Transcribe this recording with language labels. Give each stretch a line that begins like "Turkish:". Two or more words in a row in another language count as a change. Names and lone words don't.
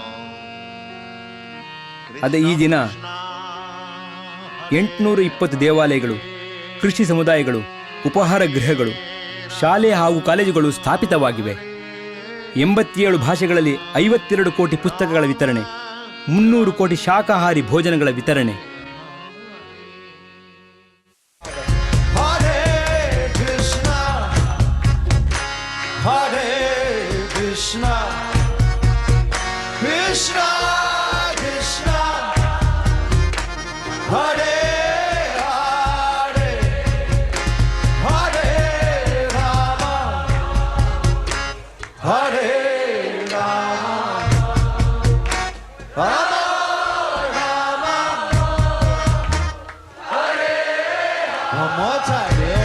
Kannada: ಅದೇ ಈ ದಿನ 820 ದೇವಾಲಯಗಳು, ಕೃಷಿ ಸಮುದಾಯಗಳು, ಉಪಹಾರ ಗೃಹಗಳು, ಶಾಲೆ ಹಾಗೂ ಕಾಲೇಜುಗಳು ಸ್ಥಾಪಿತವಾಗಿವೆ. 87 ಭಾಷೆಗಳಲ್ಲಿ 52 ಕೋಟಿ ಪುಸ್ತಕಗಳ ವಿತರಣೆ, 300 ಕೋಟಿ ಶಾಕಾಹಾರಿ ಭೋಜನಗಳ ವಿತರಣೆ.
Sanskrit: कृष्ण कृष्ण हरे हरे हरे राम हरे राम राम राम हरे
English: One more time.